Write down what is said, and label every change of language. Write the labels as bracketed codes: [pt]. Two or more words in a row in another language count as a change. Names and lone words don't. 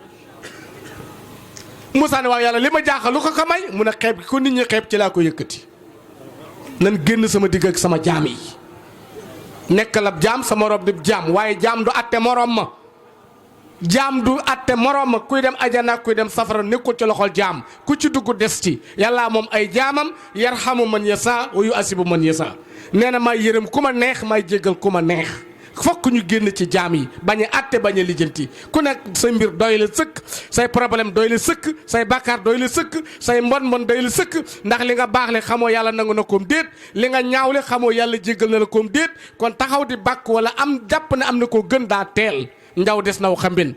[wo] Moussa ne waaw yàlla li ma jaaxal lu ko ko may mu ne xeeb gi ko nit ñi xeeb ci laa ko yëkkati nan génn sama digg ak sama jaam yi nekkal ab jaam sama rob di jaam waaye jaam du atte morom ma jaam du atte morom ma kuy dem ajana kuy dem safara nekkul ci loxol jaam ku ci dugg des ci yàlla moom ay jaamam [ar] يرحم من يشاء ويعذب من يشاء [wo] nee na may yërëm ku ma neex may jéggal ku ma neex fokk ñu génn ci jaam yi bañ a atte bañ a lijjanti ku nekk say mbir doy la sëkk say problème doy la sëkk say bàkkaar doy la sëkk say mbon doy la sëkk ndax li nga baax le xamoo yàlla nangu na koom déet li nga ñaawle xamoo yàlla jéggal na la koom déet kon taxaw di bàkk wala am jàpp ne am na koo gën daa teel njaw des naw xambin